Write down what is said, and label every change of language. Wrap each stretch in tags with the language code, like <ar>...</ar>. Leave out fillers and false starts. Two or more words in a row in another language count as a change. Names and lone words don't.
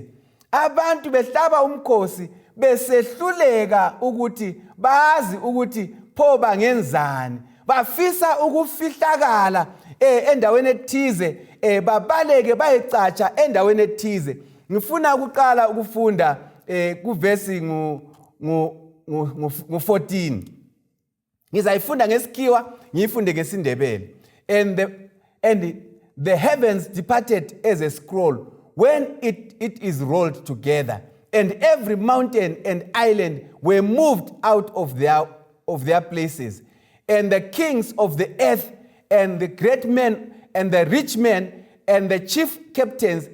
<nd>Abantu behlaba umkhosi besehluleka ukuthi bazi ukuthi pho bangenzani, bafisa ukufihlakala endaweni ethize, babaleke bayecatsha endaweni ethize. Ngifuna ukuqala ukufunda kuvesi ngu-14. Ngizayifunda ngesikhiwa, ngiyifunde ngesindebele.</nd> <en>And the heavens departed as a scroll when it is rolled together, and every mountain and island were moved out of their places, and the kings of the earth and the great men and the rich men and the chief captains</en>